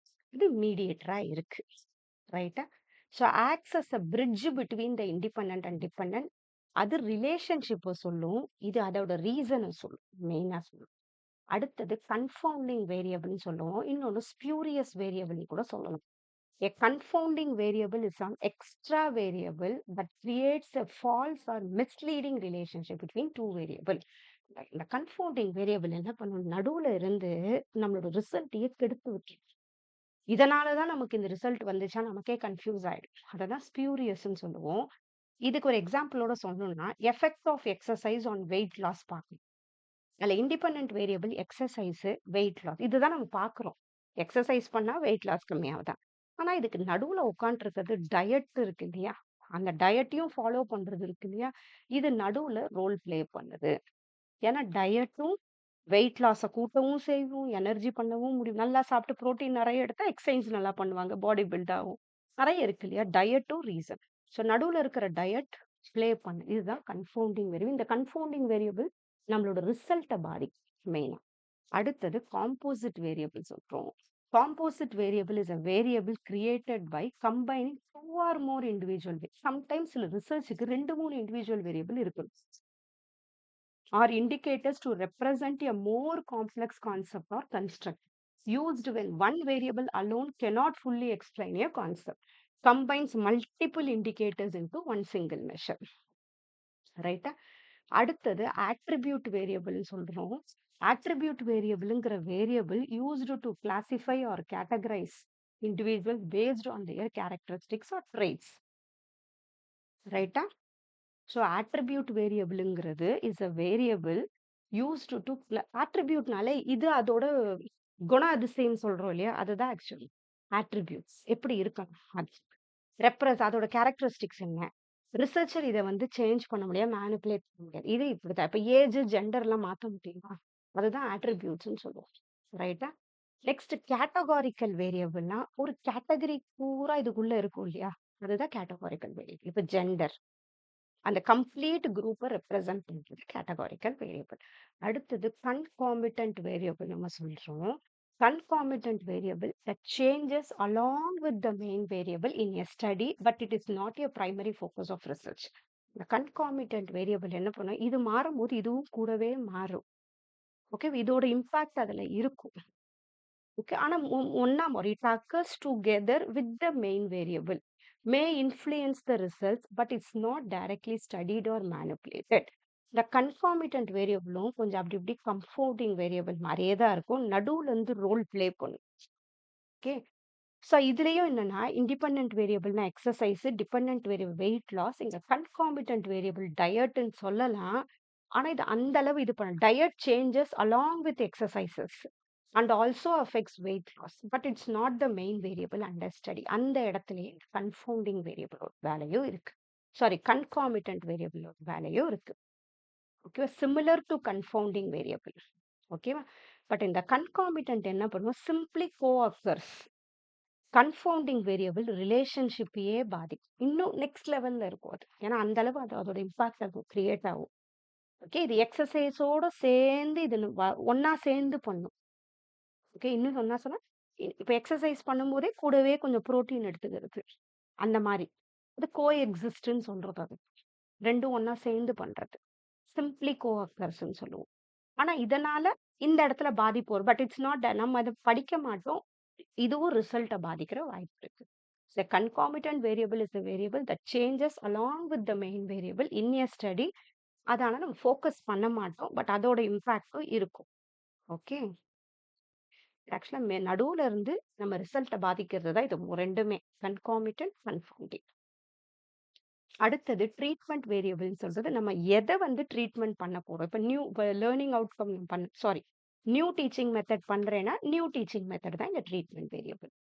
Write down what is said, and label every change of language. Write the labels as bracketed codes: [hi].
[ta] இது மீடியேட்டரா இருக்கு. ரைட்டா? [en] So acts as a bridge between the independent and dependent. [ta] அது ரிலேஷன்ஷிப்பை சொல்லும். இது அதோட ரீசனை சொல்லும். மெயினா சொல்லும். அடுத்தது கன்ஃபவுண்டிங் வேரியபிள்னு சொல்லுவோம். இன்னொன்னு ஸ்பியூரியஸ் வேரியபிள் கூட சொல்லலாம். [en] A confounding variable is an extra variable that creates a false or misleading relationship between two variable. [ta] இந்த கன்ஃபவுண்டிங் வேரியபிள் என்ன பண்ணும்? நடுவுல இருந்து நம்மளோட ரிசல்ட்டையே கெடுத்து வைக்கும். இதனாலதான் நமக்கு இந்த ரிசல்ட் வந்துச்சா நமக்கே கன்ஃபியூஸ் ஆயிடும். அததான் ஸ்பியூரியஸ்ன்னு சொல்லுவோம். இதுக்கு ஒரு எக்ஸாம்பிளோட சொல்லணும்னா, effect of exercise on weight loss பார்க்கணும். அதுல independent variable exercise, weight loss. இதுதான் நம்ம பார்க்கிறோம். எக்ஸசைஸ் பண்ணா வெயிட் லாஸ் கம்மியாகுதா? ஆனா இதுக்கு நடுவுல உட்காந்துருக்கிறது டயட் இருக்கு இல்லையா? அந்த டயட்டையும் ஃபாலோ பண்றது இருக்கு இல்லையா? இது நடுவுல ரோல் பிளே பண்ணுது. ஏன்னா டயட்டும் வெயிட் லாஸ கூட்டவும் செய்யும், எனர்ஜி பண்ணவும் முடியும். நல்லா சாப்பிட்டு புரோட்டீன் நெறைய எடுத்தா எக்சர்சைஸ் நல்லா பண்ணுவாங்க. பாடி பில்ட் ஆகும். நெறைய இருக்கு இல்லையா? டயட்டும் ரீசன். ஸோ நடுவுல இருக்கிற டயட் ப்ளே பண்ணு. இதுதான் கன்ஃபவுண்டிங் வேரியபிள். இந்த கன்ஃபவுண்டிங் வேரியபிள் நம்மளோட ரிசல்ட்ட பாதிக்கும் மெயினா. அடுத்தது காம்போசிட் வேரியபிள் சொல்றோம். Composite variable is [en] a variable created by combining 2 or more individual [ta] sometimes சில ரிசர்ச்சுக்கு 2, 3 இண்டிவிஜுவல் வேரியபிள் இருக்கும். [en] Are indicators to represent a more complex concept or construct used when one variable alone cannot fully explain a concept, combines multiple indicators into one single measure. [ta] ரைட்டா? அடுத்தது attribute variable சொல்றோம். [en] attribute variableங்கிற variable used to classify or categorize individuals based on their characteristics or traits. ரைட்டா? [ta] So attribute வேரியபிள்ங்கிறது is [en] a variable used to [ta] attributeனாலே இது அதோட குணாதிசயம் சொல்றோம் இல்லையா? அதுதான் ஆக்சுவலி attributes. எப்படி இருக்கணும்? அது அதோட கேரக்டரிஸ்டிக்ஸ் என்ன? ரிசர்ச்சர் இத வந்து சேஞ்ச் பண்ண முடியாது, மேனிபுலேட் பண்ண முடியாது. இது இப்படித்தான். இப்ப ஏஜ், ஜெண்டர்லாம் மாத்த முடியுமா? அதுதான் attributesன்னு சொல்லுவோம். ரைட்டா? நெக்ஸ்ட் கேட்டகாரிக்கல் வேரியபிள்னா ஒரு கேட்டகரி பூரா இதுக்குள்ள இருக்கும் இல்லையா? அதுதான் கேட்டகாரிக்கல் வேரியபிள். இப்ப ஜெண்டர் அந்த கம்ப்ளீட் குரூப்பை ரெப்ரசன்ட் பண்றது கேட்டகாரிக்கல் வேரியபிள். அடுத்தது கன்காமிட்டன்ட் வேரியபிள் நம்ம சொல்றோம். [en] Concomitant variable that changes along with the main variable in a study but it is not a primary focus of research. [ta] இந்த கன்காமிட்டன்ட் வேரியபிள் என்ன பண்ணும்? இது மாறும்போது இதுவும் கூடவே மாறும். ஓகே, இதோட இம்பாக்ட் அதுல இருக்கும். ஓகே, ஆனா ஒன்னா மாறும். [en] It occurs together with the main variable may influence the results but it's not directly studied or manipulated. [ta] இந்த கன்ஃபார்மிட்டன்ட் வேரியபிளும் கொஞ்சம் அப்படி இப்படி கம்ஃபோர்டிங் வேரியபிள் மாதிரியே தான் இருக்கும். நடுவுல இருந்து ரோல் ப்ளே பண்ணும். ஓகே, ஸோ இதுலயும் என்னன்னா independent வேரியபிள்னா exercise, dependent variable weight loss, இங்க கன்காமிட்டன்ட் வேரியபிள் டயட்னு சொல்லலாம். ஆனா இது அந்த அளவு இது பண்ண [en] Diet changes along with exercises and also affects weight loss but it's not the main variable under study. [ta] அந்த இடத்துலயே confounding variable வேலையும் இருக்கு. சாரி, concomitant variable வேலையும் இருக்கு. ஓகேவா? Similar to confounding variable. ஓகேவா? பட் இந்த concomitant என்ன பண்ணுவோம்? Simply co-occurs. கன்ஃபவுண்டிங் வேரியபிள் ரிலேஷன்ஷிப்பையே பாதிக்கும். இன்னும் நெக்ஸ்ட் லெவல்ல இருக்கும் அது. ஏன்னா அந்த அளவு அதோட இம்பாக்ட் அது கிரியேட் ஆகும். ஓகே, இது எக்ஸசைஸோட சேர்ந்து இது ஒன்னா சேர்ந்து பண்ணும். ஓகே, இன்னும் சொன்னா இப்ப எக்ஸசைஸ் பண்ணும்போதே கூடவே கொஞ்சம் புரோட்டீன் எடுத்துக்கிறது. அந்த மாதிரி அது கோ எக்ஸிஸ்ட்ன்னு சொல்றது. அது ரெண்டும் ஒன்னா சேர்ந்து பண்றது சிம்பிளி கோ அக்கர்ஸ்ன்னு சொல்லுவோம். ஆனா இதனால இந்த இடத்துல பாதிப்பு வரும். பட் இட்ஸ் நாட் நம்ம அதை படிக்க மாட்டோம். இதுவும் ரிசல்ட்டை பாதிக்கிற வாய்ப்பு இருக்கு. [en] The concomitant variable is a variable that changes along with the main variable in a study. [ta] அதனால நம்ம ஃபோக்கஸ் பண்ண மாட்டோம். பட் அதோட இம்பாக்டும் இருக்கும். ஓகே, ஆக்சுவலா நடுவுல இருந்து நம்ம ரிசல்ட்டை பாதிக்கிறது தான் இது ரெண்டுமே, கன்காமிட்டன்ட், கன்ஃபவுண்டிங். அடுத்தது ட்ரீட்மெண்ட் வேரியபிள்னு சொல்றது நம்ம எதை வந்து ட்ரீட்மெண்ட் பண்ண போறோம். இப்போ learning outcome new teaching method பண்றேன்னா நியூ டீச்சிங் மெத்தட் தான் இந்த ட்ரீட்மெண்ட் வேரியபிள்.